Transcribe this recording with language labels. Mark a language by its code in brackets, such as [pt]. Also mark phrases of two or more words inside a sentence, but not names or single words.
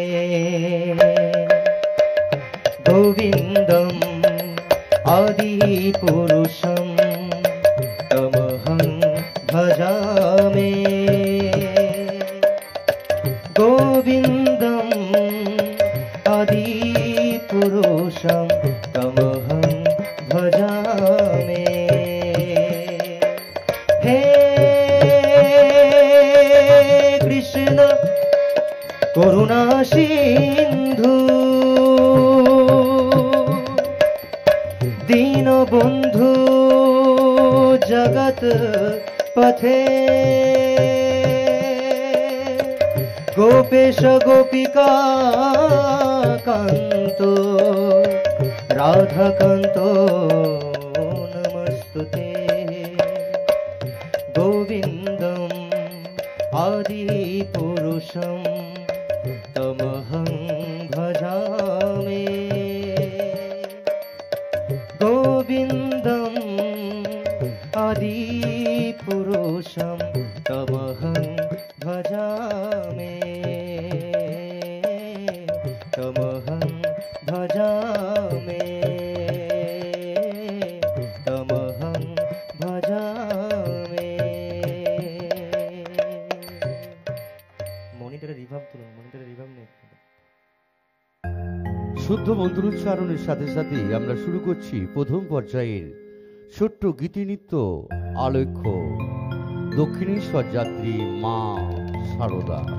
[sa] গোবিন্দম আদি পুরুষম তমহং ভজামে, গোবিন্দম আদি পুরুষম তমহং ভজামে। হে কৃষ্ণ করুণা সিন্ধু, দীনবন্ধু জগৎ পথে, গোপেশ গোপিকা কান্ত রাধাকান্ত নমস্তুতে, গোবিন্দম আদি পুরুষম তমহং ভজামে, গোবিন্দম আদি পুরুষম তমহং ভজামে, তমহং भजामि तमहं भजामि। [bn] মনিটরে রিভার্ব তুলুন, মনিটরে রিভার্ব নেই। শুদ্ধ মন্ত্রোচ্চারণের সাথে সাথে আমরা শুরু করছি প্রথম পর্যায়ের ছোট্ট গীতিনৃত্য আলেখ্য দক্ষিণেশ্বর যাত্রী মা সারদা।